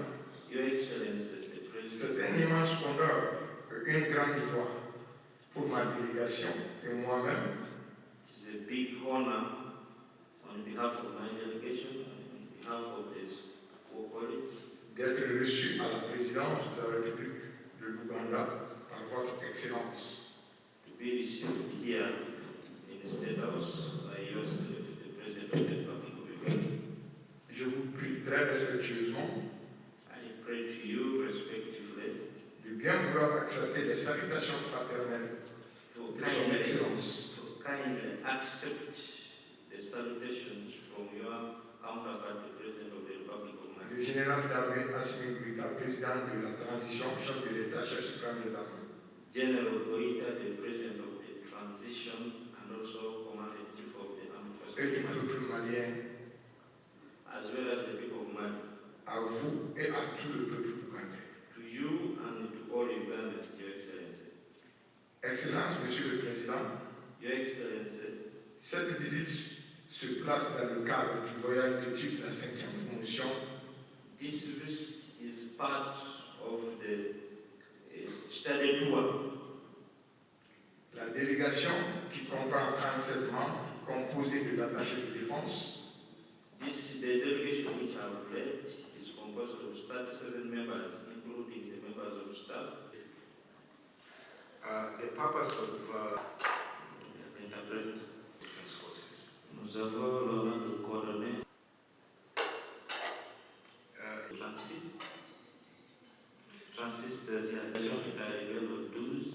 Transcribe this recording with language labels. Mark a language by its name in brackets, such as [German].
[French] un immense honneur, une grande joie pour ma délégation et moi-même [English] It is a big honor on behalf of my delegation and on behalf of this college [French] d'être reçu à la présidence de la République de l'Ouganda par votre Excellence. [English] to be received here in the State House by yourself, the President of the Republic of Uganda. [French] Je vous prie très respectueusement [English] I pray to you respectively [French] de bien vouloir accepter les salutations fraternelles [English] to [French] de son Excellence. [English] kindly accept the salutations from your counterpart, the President of the Republic of [French] Le Mali, général d'armée Assimi Goïta, président de la transition, chef de l'État, chef suprême des armées. [English] General Goïta, the President of the Transition and also Commander-in-Chief of the Armed Forces [French] Et du [English] of Mali, [French] peuple malien, [English] as well as the people of Mali, [French] à vous et à tout le peuple ougandais. [English] to you and to all Ugandans, Your Excellency. [French] Excellence, Monsieur le Président, [English] Your Excellency, [French] cette visite se place dans le cadre du voyage d'études de la 5e promotion [English] this visit is part of the study tour. [French] La délégation, qui comprend 37 membres, composée de l'attaché de défense, [English] The delegation which I have led is composed of 37 members, including the members of staff. the purpose of Interpret. defense forces. [French] Nous avons l'honneur de coordonner Francis. Francis, la délégation est arrivée le 12